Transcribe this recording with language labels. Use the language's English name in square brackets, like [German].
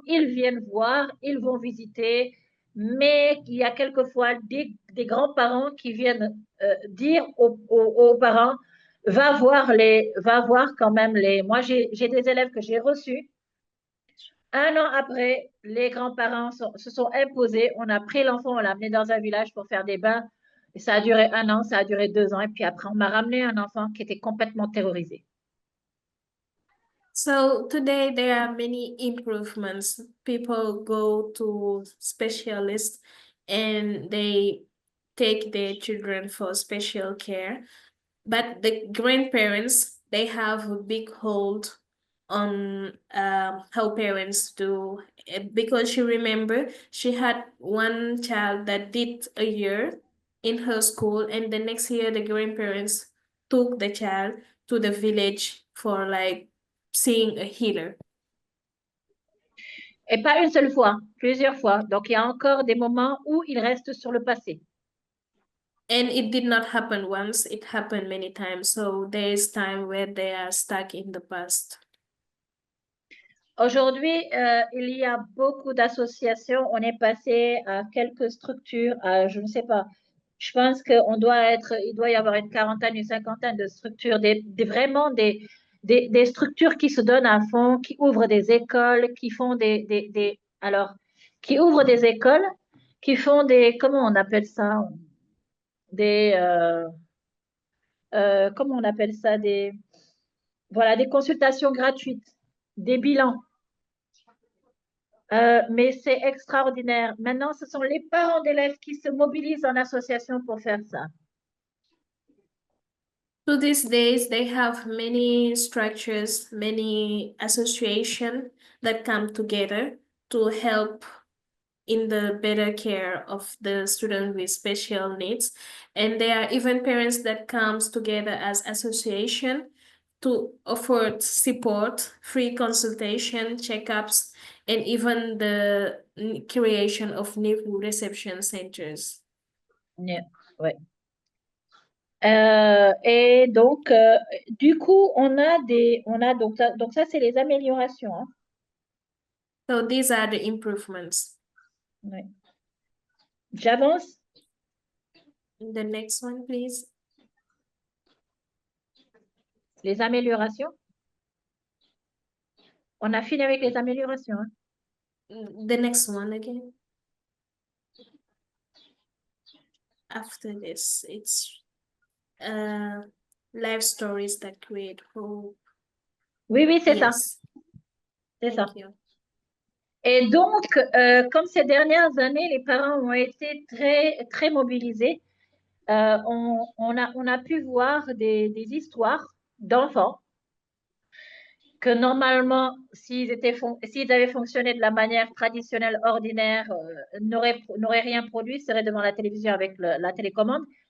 [French] Ils viennent voir, ils vont visiter, mais il y a quelquefois des grands-parents qui viennent dire aux parents, va voir quand même les. Moi, j'ai des élèves que j'ai reçus. Un an après, les grands-parents se sont imposés. On a pris l'enfant, on l'a amené dans un village pour faire des bains. Et ça a duré 1 an, ça a duré 2 ans. Et puis après, on m'a ramené un enfant qui était complètement terrorisé. [English] So today there are many improvements. People go to specialists and they take their children for special care. But the grandparents, they have a big hold on how parents do. Because she remember she had one child that did a year in her school, and the next year the grandparents took the child to the village for like seeing a healer. [French] Et pas une seule fois, plusieurs fois. Donc, il y a encore des moments où ils restent sur le passé. [English] And it did not happen once, it happened many times. So there is time where they are stuck in the past. [French] Aujourd'hui, il y a beaucoup d'associations. On est passé à quelques structures, je ne sais pas. Je pense il doit y avoir une quarantaine, une cinquantaine de structures, vraiment des structures qui se donnent à fond, qui ouvrent des écoles, qui font qui ouvrent des écoles, qui font comment on appelle ça? Des, comment on appelle ça? Voilà, des consultations gratuites, des bilans. Mais c'est extraordinaire. Maintenant, ce sont les parents d'élèves qui se mobilisent en association pour faire ça. [English] To these days, they have many structures, many associations that come together to help in the better care of the student with special needs. And there are even parents that comes together as association to offer support, free consultation, checkups, and even the creation of new reception centers. Yeah, ouais. [French] Et donc, du coup, donc ça, c'est les améliorations. Hein. [English] So these are the improvements. [French] Ouais. J'avance. [English] The next one, please. [French] Les améliorations. On a fini avec les améliorations. Hein. [English] The next one again. After this, it's life stories that create hope. [French] Oui, c'est ça. C'est ça. [English] Thank you. [French] Et donc, comme ces dernières années, les parents ont été très, très mobilisés, on a pu voir des histoires d'enfants que normalement, s'ils avaient fonctionné de la manière traditionnelle, ordinaire, n'auraient rien produit, seraient devant la télévision avec la télécommande.